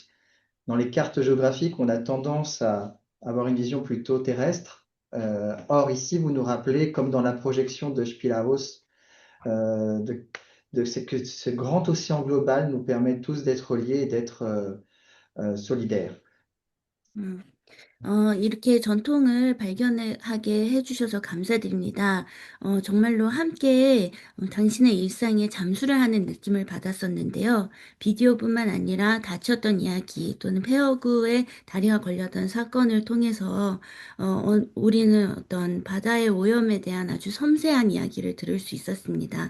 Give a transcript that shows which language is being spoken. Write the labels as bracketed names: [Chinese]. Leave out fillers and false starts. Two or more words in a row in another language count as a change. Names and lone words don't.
[French] Dans les cartes géographiques, on a tendance à avoir une vision plutôt terrestre. Or, ici, vous nous rappelez, comme dans la projection de Spilaos, que ce grand océan global nous permet tous d'être liés et d'être solidaires. [Korean] 이렇게 전통을 발견하게 해주셔서 감사드립니다. 정말로 함께 당신의 일상에 잠수를 하는 느낌을 받았었는데요. 비디오뿐만 아니라 다쳤던 이야기 또는 폐허구에 다리가 걸렸던 사건을 통해서 우리는 어떤 바다의 오염에 대한 아주 섬세한 이야기를 들을 수 있었습니다.